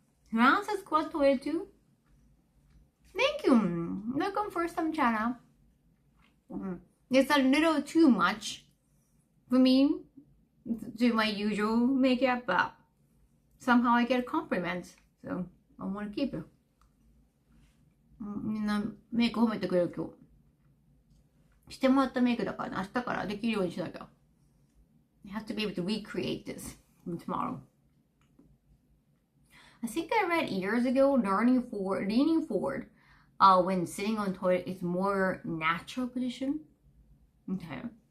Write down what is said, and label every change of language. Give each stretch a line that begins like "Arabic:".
English: France has quad toilet too. Thank you. Welcome first time channel. It's a little too much for me to do my usual makeup, but somehow I get compliments, so I want to keep it.
Japanese: みんなメイク褒めてくれる今日。してもらったメイクだからね、明日からできるようにしなきゃ。
English: You have to be able to recreate this from tomorrow. I think I read years ago, leaning forward when sitting on the toilet is more natural position. Okay.